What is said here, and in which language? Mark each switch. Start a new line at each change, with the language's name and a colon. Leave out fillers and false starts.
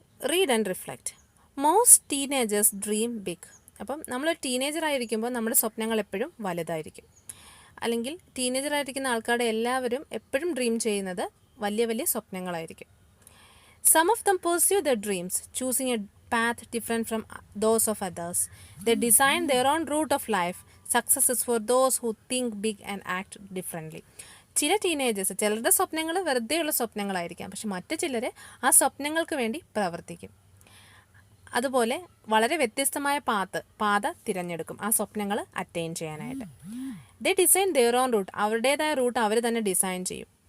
English: Read and reflect. Most teenagers dream big.
Malayalam: അപ്പം നമ്മളൊരു ടീനേജറായിരിക്കുമ്പോൾ നമ്മുടെ സ്വപ്നങ്ങൾ എപ്പോഴും വലുതായിരിക്കും. അല്ലെങ്കിൽ ടീനേജറായിരിക്കുന്ന ആൾക്കാരുടെ എല്ലാവരും എപ്പോഴും ഡ്രീം ചെയ്യുന്നത് വലിയ വലിയ സ്വപ്നങ്ങളായിരിക്കും.
English: Some of them pursue their dreams, choosing a path different from those of others. They design their own route of life. Success is for those who think big and act differently.
Malayalam: ചില teenagers, ചിലരുടെ സ്വപ്നങ്ങൾ വെറുതെയുള്ള സ്വപ്നങ്ങളായിരിക്കാം, പക്ഷെ മറ്റു ചിലർ ആ സ്വപ്നങ്ങൾക്ക് വേണ്ടി പ്രവർത്തിക്കും. അതുപോലെ വളരെ വ്യത്യസ്തമായ പാത തിരഞ്ഞെടുക്കും ആ സ്വപ്നങ്ങൾ അറ്റൈൻ ചെയ്യാനായിട്ട്.
English: They design their own route.
Malayalam: അവരുടേതായ റൂട്ട് അവർ തന്നെ ഡിസൈൻ ചെയ്യും.